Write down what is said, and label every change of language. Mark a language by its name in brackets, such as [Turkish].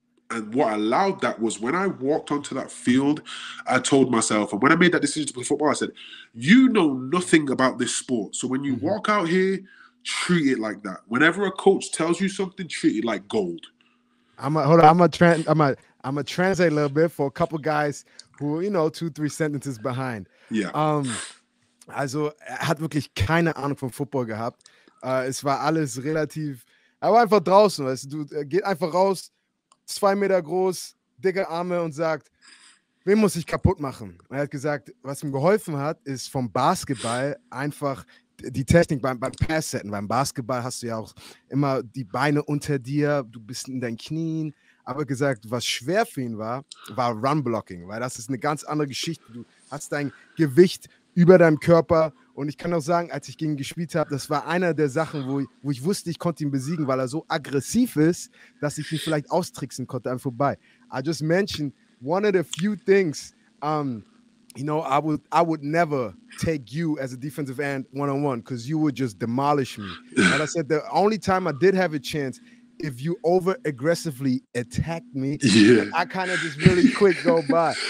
[English] And what allowed that was when I walked onto that field, I told myself, and when I made that decision to play football, I said, you know nothing about this sport. So when you walk out here, treat it like that. Whenever a coach tells you something, treat it like gold. Hold on. I'm gonna translate a little bit for a couple guys who, 2-3 sentences behind. [German] Ja. Also er hat wirklich keine Ahnung vom Football gehabt. Es war alles relativ. Er war einfach draußen, weißt du, geht einfach raus, 2 Meter groß, dicke Arme und sagt, wen muss ich kaputt machen? Er hat gesagt, was ihm geholfen hat, ist vom Basketball einfach die Technik beim Pass-Setten. Beim Basketball hast du ja auch immer die Beine unter dir, du bist in deinen Knien. Aber gesagt, was schwer für ihn war Run-Blocking, weil das ist eine ganz andere Geschichte. Du hast dein Gewicht über deinem Körper und ich kann auch sagen, als ich gegen ihn gespielt habe, das war einer der Sachen, wo ich wusste, ich konnte ihn besiegen, weil er so aggressiv ist, dass ich ihn vielleicht austricksen konnte an vorbei. [English] I just mentioned one of the few things, I would never take you as a defensive end one-on-one because you would just demolish me. Like I said, the only time I did have a chance, if you over-aggressively attacked me, I kind of just really quick go by.